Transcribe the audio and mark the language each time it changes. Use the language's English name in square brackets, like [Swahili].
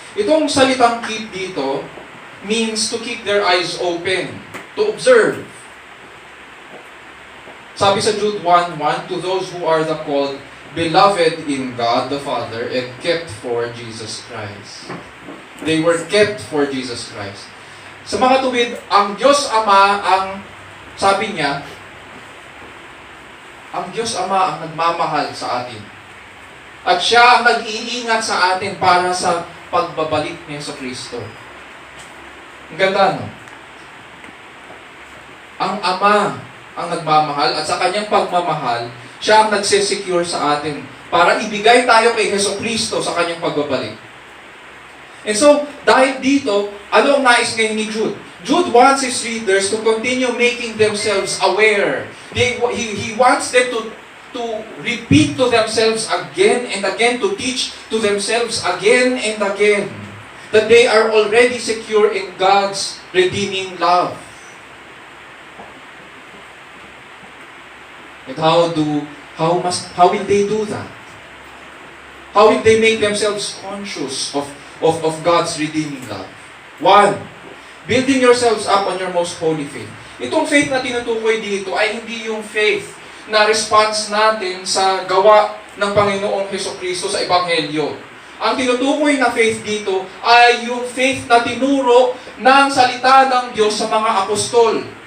[Filipino] Itong salitang keep dito [English] means to keep their eyes open, to observe. [Filipino] Sabi sa [English] Jude 1:1, to those who are the called, beloved in God the Father, and kept for Jesus Christ. They were kept for Jesus Christ. [Filipino] Sa mga tuwid, ang Diyos Ama, ang sabi niya, ang Diyos Ama ang nagmamahal sa atin. At siya ang nag-iingat sa atin para sa pagbabalik niya sa Kristo. Ang ganda, no? Ang Ama ang nagmamahal at sa kanyang pagmamahal, siya ang nagsesecure sa atin para ibigay tayo kay Hesus Kristo sa kanyang pagbabalik. [English] And so, [Filipino] dahil dito, ano ang nais ngayon ni Jude? [English] Jude wants his readers to continue making themselves aware. He wants them to repeat to themselves again and again, to teach to themselves again and again that they are already secure in God's redeeming love. And how will they do that? How will they make themselves conscious of God's redeeming love? 1, building yourselves up on your most holy faith. [Filipino] Itong faith na tinutukoy dito ay hindi yung faith na response natin sa gawa ng Panginoong Hesukristo sa Ebanghelyo. Ang tinutukoy na faith dito ay yung faith na tinuro ng salita ng Diyos sa mga apostol.